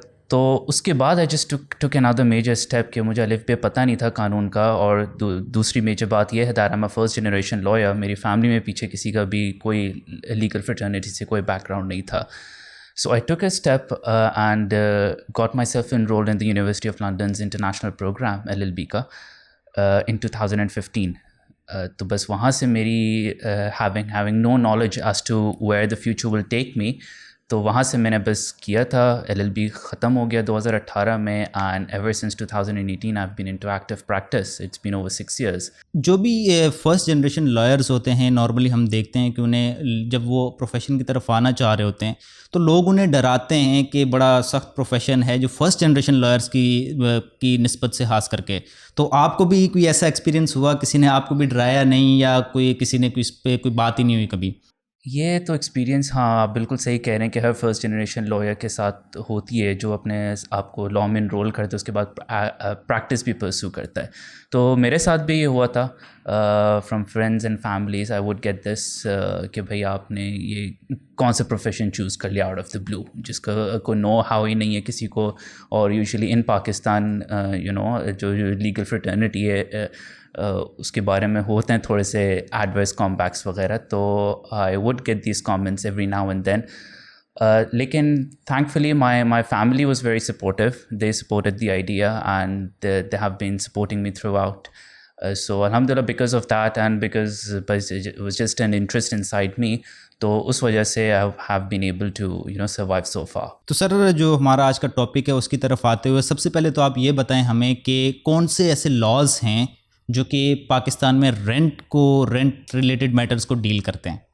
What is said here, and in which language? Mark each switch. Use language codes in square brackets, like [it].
[ur] تو اس کے بعد [en] I just took another major step [ur] کہ مجھے الف بے پتہ نہیں تھا قانون کا. اور دوسری میجر بات یہ ہے [en] that I'm a first generation lawyer. [ur] میری فیملی میں پیچھے کسی کا بھی کوئی لیگل فریٹرنیٹی سے کوئی بیک گراؤنڈ نہیں تھا. [en] So I took a step and got myself enrolled in the University of London's international program LLB [ur] کا [en] in 2015. [ur] تو بس وہاں سے میری [en] having no knowledge as to where the future will take me, [ur] تو وہاں سے میں نے بس کیا تھا. LLB ختم ہو گیا 2018 میں [en] and ever since 2018 I've been into active practice. It's been over 6 years. [ur] جو بھی فرسٹ جنریشن لائرز ہوتے ہیں نارملی ہم دیکھتے ہیں کہ انہیں جب وہ پروفیشن کی طرف آنا چاہ رہے ہوتے ہیں تو لوگ انہیں ڈراتے ہیں کہ بڑا سخت پروفیشن ہے جو فرسٹ جنریشن لائرز کی نسبت سے خاص کر کے. تو آپ کو بھی کوئی ایسا ایکسپیرینس ہوا، کسی نے آپ کو بھی ڈرایا نہیں، یا کسی نے اس پہ کوئی بات ہی نہیں ہوئی کبھی؟ یہ تو ایکسپیرینس، ہاں آپ بالکل صحیح کہہ رہے ہیں کہ ہر فرسٹ جنریشن لائر کے ساتھ ہوتی ہے جو اپنے آپ کو لاء میں انرول کرتا ہے، اس کے بعد پریکٹس بھی پرسو کرتا ہے. تو میرے ساتھ بھی یہ ہوا تھا. [en] from friends and families I would get this [ur] کہ بھائی آپ نے یہ کون سا پروفیشن چوز کر لیا [en] out of the blue, [ur] جس کا کوئی نو ہاؤ ہی نہیں ہے کسی کو. اور [en] usually in Pakistan [ur] جو لیگل فریٹرنیٹی ہے اس کے بارے میں ہوتے ہیں تھوڑے سے ایڈورس کامبیکس وغیرہ. [en] تو I would get these comments every now and then. لیکن thankfully my family was very supportive. They supported the idea and they have been supporting me throughout. So الحمد للہ because of that and because it was just an interest inside me, [ur] تو اس وجہ سے [en] I have been able to survive so far. [ur] تو سر، جو ہمارا آج کا ٹاپک ہے اس کی طرف آتے ہوئے سب سے پہلے تو آپ یہ بتائیں ہمیں کہ کون سے ایسے لاز ہیں جو کہ پاکستان میں رینٹ ریلیٹڈ میٹرز کو ڈیل کرتے ہیں؟